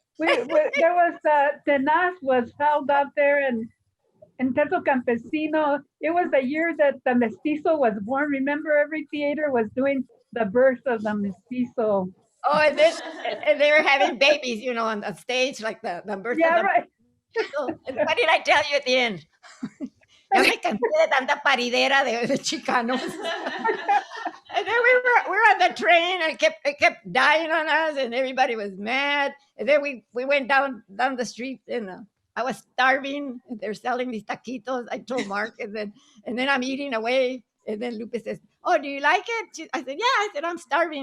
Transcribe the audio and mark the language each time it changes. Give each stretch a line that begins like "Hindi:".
English: There was Tenaz was held out there in Teatro Campesino. It was the year that the mestizo was born. Remember, every theater was doing the birth of the mestizo. Oh, and they were having babies, on the stage, like the birth. Yeah, of the right. What did I tell you at the end?
Spanish: Ya me cansé de tanta paridera de Chicanos.
English: And then we were on the train, and it kept dying on us, and everybody was mad. And then we went down the street, and I was starving. And they're selling these taquitos. I told Mark, and then I'm eating away. And then Lupe says, "Oh, do you like it?" I said, "Yeah." I said, "I'm starving."